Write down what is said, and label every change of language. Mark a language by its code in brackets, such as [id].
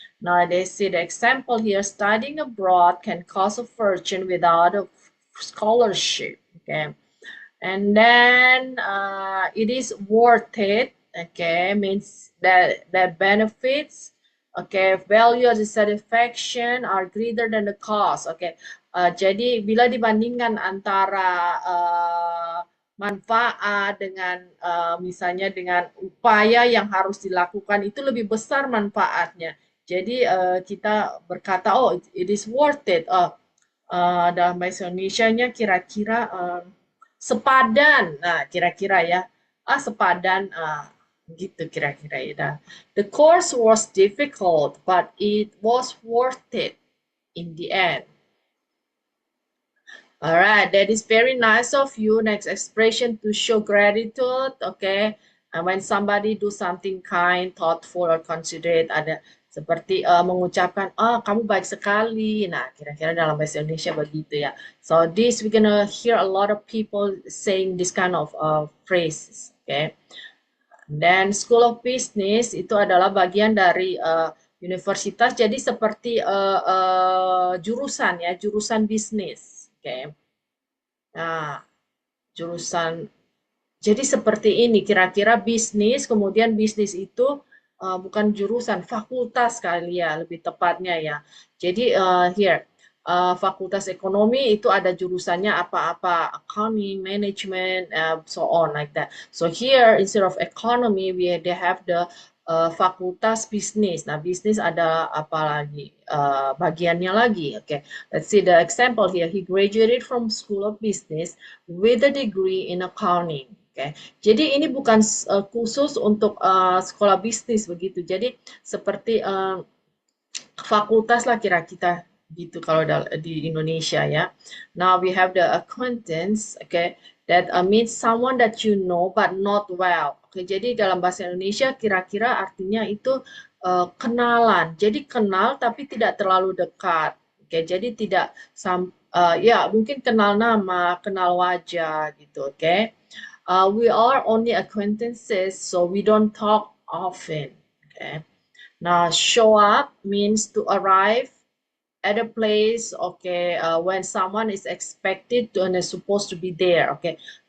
[en] Now they see the example here, studying abroad can cost a fortune without a scholarship, okay. And then it is worth it, okay, means that benefits, okay, value or satisfaction are greater than the cost, okay. [id] Jadi bila dibandingkan antara manfaat dengan misalnya dengan upaya yang harus dilakukan, itu lebih besar manfaatnya. Jadi kita berkata, oh [en] it is worth it. [id] Dalam bahasa Indonesianya kira-kira sepadan, nah kira-kira ya, sepadan, gitu kira-kira ya. [en] The course was difficult, but it was worth it in the end. Alright, that is very nice of you. Next expression, to show gratitude, okay. And when somebody do something kind, thoughtful, or considerate, [id] ada seperti mengucapkan, kamu baik sekali. Nah, kira-kira dalam bahasa Indonesia begitu ya. [en] So this we're gonna hear a lot of people saying this kind of phrases, okay. [id] Dan School of Business itu adalah bagian dari universitas, jadi seperti jurusan ya, jurusan bisnis, okay. Nah, jurusan, jadi seperti ini kira-kira bisnis, kemudian bisnis itu bukan jurusan, fakultas kali ya, lebih tepatnya ya. Jadi here, fakultas ekonomi itu ada jurusannya apa-apa, accounting, management, [en] so on like that. So here instead of economy, they have the fakultas bisnis. [id] Nah, bisnis ada apa lagi? Bagiannya lagi. [en] Okay, let's see the example here. He graduated from School of Business with a degree in accounting. [id] Oke. Jadi ini bukan khusus untuk sekolah bisnis begitu. Jadi seperti fakultas lah kira kita gitu kalau di Indonesia ya. [en] Now we have the acquaintance, okay, that means someone that you know but not well. [id] Oke, jadi dalam bahasa Indonesia kira-kira artinya itu kenalan. Jadi kenal tapi tidak terlalu dekat. Oke, jadi tidak ya mungkin kenal nama, kenal wajah gitu, oke. [en] We are only acquaintances, so we don't talk often. Okay. Now, show up means to arrive at a place, okay, when someone is expected to and is supposed to be there, okay.